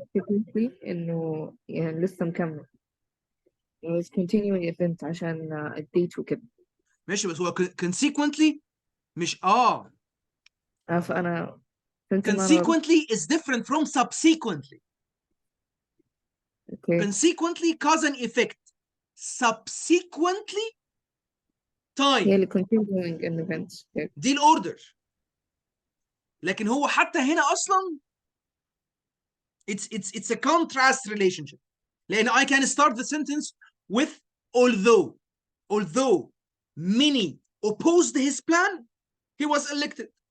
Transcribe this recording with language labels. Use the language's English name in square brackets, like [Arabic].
[Arabic] technically إنه يعني لسه مكمل. [English] It was continuing event عشان الديت وكده. [Arabic] ماشي, بس هو consequently مش فأنا [English] consequently is different from subsequently. Okay. Consequently cause and effect. Subsequently time. هي اللي continuing an event. Okay. [Arabic] دي الاوردر. لكن هو حتى هنا اصلا it's a contrast relationship. [English] لان I can start the sentence with although many opposed his plan, he was elected.